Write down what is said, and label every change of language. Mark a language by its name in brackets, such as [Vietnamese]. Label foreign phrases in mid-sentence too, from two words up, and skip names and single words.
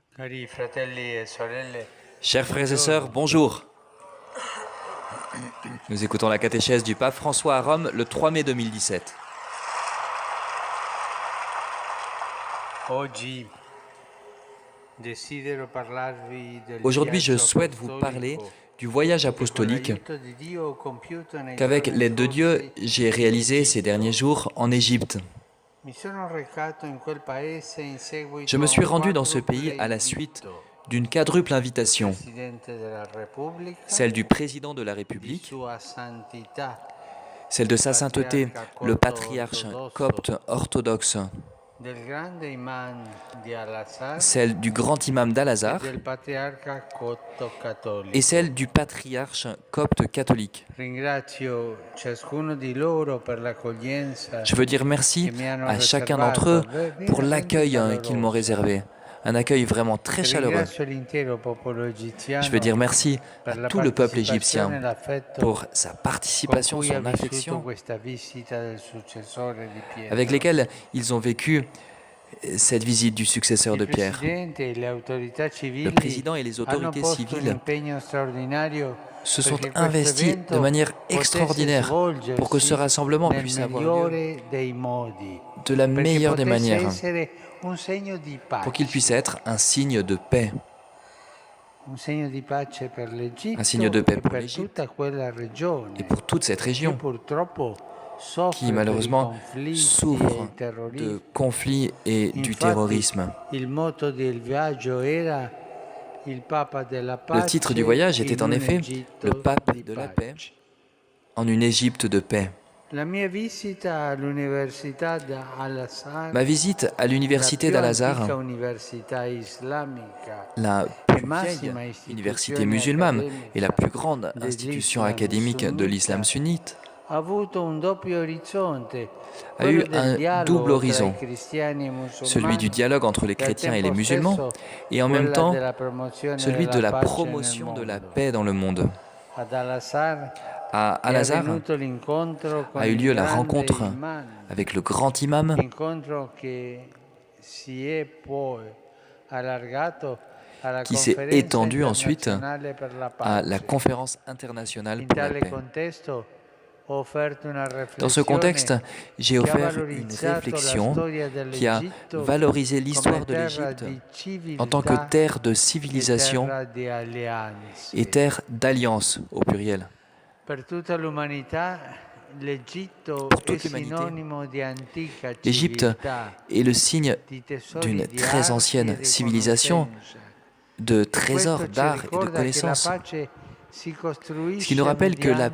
[Italian] Cari fratelli e sorelle, [French] Chers frères et sœurs, [Italian] buongiorno. [French] bonjour. Nous écoutons la catéchèse du pape François à Rome le 3 mai 2017. [Italian] Oggi desidero parlarvi del [French] Aujourd'hui, je [Italian] viaggio [French] souhaite vous parler [Italian] apostolico [French] du voyage [Italian] che con [French] apostolique [Italian] l'aiuto di Dio ho compiuto nei [French] qu'avec [Italian] giorni [French] l'aide de Dieu, [Italian] scorsi [French] j'ai [Italian] in [French] réalisé ces [Italian] Egitto. [French] derniers jours en Égypte. [Italian] Mi sono recato in quel paese in [French] Je me [Italian] seguito a [French] suis [Italian] un [French] rendu dans ce [Italian] quadruple [French] pays à la suite [Italian] invito [French] d'une quadruple [Italian] del [French] invitation, [Italian] Presidente della Repubblica, [French] celle du président de la [Italian] di [French] République, [Italian] Sua Santità, [French] celle de Sa Sainteté, [Italian] Patriarca [French] le [Italian] Copto [French] patriarche [Italian] Ortodosso, [French] copte orthodoxe, [Italian] del grande imam di Al-Azhar [French] celle du grand imam [Italian] e [French] d'Al-Azhar [Italian] del Patriarca Copto [French] et [Italian] Cattolico. [French] celle du patriarche copte catholique. [Italian] Ringrazio ciascuno di loro per l'accoglienza [French] Je veux dire merci [Italian] che mi hanno [French] à chacun d'entre eux [Italian] riservato, [French] pour [Italian] veramente [French] l'accueil qu'ils m'ont [Italian] calorosa. [French] réservé. Un accueil vraiment très chaleureux. [Italian] Ringrazio l'intero popolo [French] Je veux [Italian] egiziano [French] dire merci à [Italian] per la [French] tout le peuple [Italian] partecipazione e [French] égyptien [Italian] l'affetto [French] pour sa [Italian] con [French] participation, [Italian] cui ha [French] son [Italian] vissuto [French] affection, [Italian] questa visita del successore di [French] avec [Italian] Pietro. [French] lesquels ils ont vécu cette visite du successeur [Italian] Il [French] de Pierre. [Italian] Presidente e le autorità [French] Le [Italian] civili [French] président et les [Italian] hanno [French] autorités [Italian] posto un [French] civiles [Italian] impegno straordinario [French] se sont [Italian] perché questo [French] investis de [Italian] evento [French] manière [Italian] potesse [French] extraordinaire pour que ce [Italian] svolgersi [French] rassemblement [Italian] nel [French] puisse avoir lieu [Italian] migliore dei modi, [French] de la [Italian] perché [French] meilleure des [Italian] potesse [French] manières, [Italian] essere un segno di [French] pour qu'il puisse [Italian] pace, [French] être un signe de paix. [Italian] un segno di pace per [French] Un signe de [Italian] l'Egitto [French] paix [Italian] e [French] pour [Italian] per [French] l'Égypte [Italian] tutta quella [French] et [Italian] regione [French] pour toute cette [Italian] che [French] région [Italian] purtroppo [French] qui [Italian] soffre per i [French] malheureusement [Italian] conflitti e [French] souffre [Italian] il terrorismo. [French] de conflits et du [Italian] Infatti, [French] terrorisme. [Italian] il motto del viaggio era il Papa della [French] Le titre du [Italian] pace [French] voyage [Italian] in [French] était en [Italian] un [French] effet le [Italian] Egitto [French] pape [Italian] di [French] de la paix [Italian] pace. [French] en une Égypte de paix. [Italian] La mia visita all'Università Al-Azhar, [French] Ma visite à [Italian] la [French] l'université [Italian] più [French] d'Al-Azhar, [Italian] antica università islamica [French] la [Italian] e [French] plus vieille [Italian] massima [French] université [Italian] istituzione [French] musulmane et la [Italian] accademica [French] plus grande institution [Italian] dell'Islam [French] académique de l'islam [Italian] sunnita, [French] sunnite, [Italian] ha avuto un doppio orizzonte, [French] a eu [Italian] quello del [French] un double [Italian] dialogo tra i [French] horizon, [Italian] cristiani e [French] celui du [Italian] musulmani [French] dialogue entre les [Italian] e al [French] chrétiens et les [Italian] tempo [French] musulmans, [Italian] stesso [French] et en même [Italian] quella [French] temps [Italian] della promozione [French] celui de [Italian] della [French] la [Italian] pace nel [French] promotion de la [Italian] mondo. [French] paix dans le monde. [Italian] Ad Al-Azhar [French] À [Italian] è [French] Al-Azhar [Italian] avvenuto l'incontro con [French] a eu [Italian] il [French] lieu la [Italian] grande [French] rencontre [Italian] imam, [French] avec le grand imam [Italian] incontro che si è poi allargato alla [French] qui s'est [Italian] conferenza [French] étendu ensuite [Italian] internazionale per la [French] à la [Italian] pace. [French] conférence internationale [Italian] In [French] pour la [Italian] tale [French] paix. [Italian] contesto ho offerto una [French] Dans ce contexte, [Italian] riflessione [French] j'ai [Italian] che ha [French] offert une [Italian] valorizzato la [French] réflexion [Italian] storia [French] qui a [Italian] dell'Egitto [French] valorisé [Italian] come [French] l'histoire de [Italian] terra [French] l'Égypte [Italian] di [French] en tant que [Italian] civiltà [French] terre de [Italian] e [French] civilisation [Italian] terra di alleanze. [French] et terre d'alliance au pluriel. [Italian] Per tutta l'umanità l'Egitto [French] Pour [Italian] è [French] toute l'humanité, [Italian] sinonimo di antica [French] l'Égypte [Italian] civiltà, [French] est le signe [Italian] di tesori [French] d'une [Italian] di [French] très [Italian] arte [French] ancienne [Italian] e di [French] civilisation, [Italian] conoscenza. [French] de [Italian] Questo [French] trésors [Italian] ci [French] d'art et de [Italian] ricorda che la [French] connaissances, [Italian] pace si [French] ce qui [Italian] costruisce [French] nous rappelle que la